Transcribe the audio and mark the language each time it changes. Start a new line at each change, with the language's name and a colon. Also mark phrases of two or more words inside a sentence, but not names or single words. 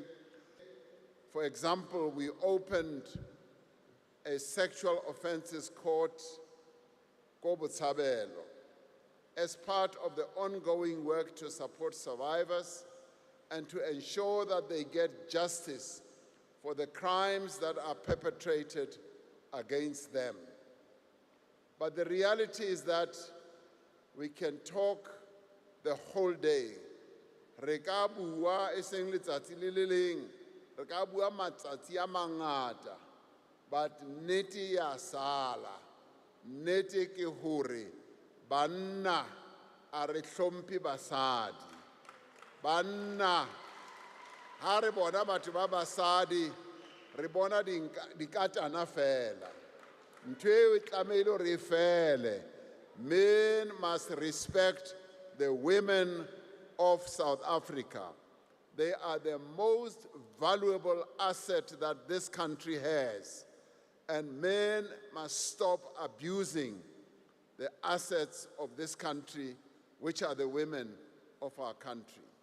English: For example, we opened a sexual offences court, Kobutsabelo, as part of the ongoing work to support survivors and to ensure that they get justice for the crimes that are perpetrated against them. But the reality is that we can talk the whole day.
Southern Sotho: Re ka bua e seng letsatsi le le leng, re ka bua matsatsi a mangata, but nnete ya sala. Nnete ke hore banna a re hlomphe basadi. Banna ha re bona batho ba basadi re bona dikatana fela. Ntho eo e tlamehile re fele.
English: Men must respect the women of South Africa. They are the most valuable asset that this country has. And men must stop abusing the assets of this country, which are the women of our country.